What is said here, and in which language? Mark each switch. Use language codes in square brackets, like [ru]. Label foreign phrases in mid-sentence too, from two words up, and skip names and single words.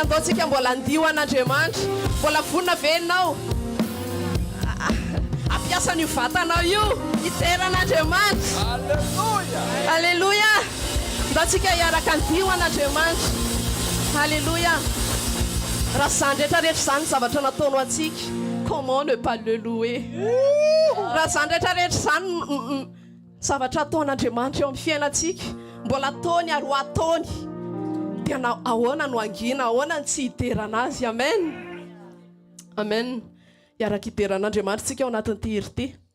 [mg] Andaontsika mbola andio an'Andriamanitra, mbola vonona ve ianao ampiasa ny vatanao io hiteran'Andriamanitra. Alléluia. Andaontsika hiaraka andio an'Andriamanitra. Alléluia. Raha zany rehetrarehetra zany zavatra nataonao antsika, [fr] comment ne pas le louer? [mg] Raha zany rehetrarehetra zany zavatra ataon'Andriamanitra eo amin'ny fiainantsika, mbola ataony ary ho ataony, dia ahoana no angina, ahoana ny tsy hiterana azy. Amen. Amen. Hiaraka hiteran'Andriamanitra tsika ao anatin'ity hery ity.